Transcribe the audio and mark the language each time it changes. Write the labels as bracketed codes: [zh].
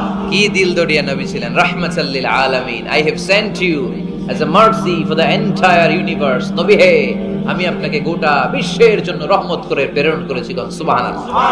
[bn] কি দিল দরিয়া নবী ছিলেন, [ar] রাহমাতাল লিল আলামিন। [en] I have sent you as a mercy for the entire universe. [bn] নবী হে, আমি আপনাকে গোটা বিশ্বের জন্য রহমত করে প্রেরণ করেছি। সুবহানাল্লাহ।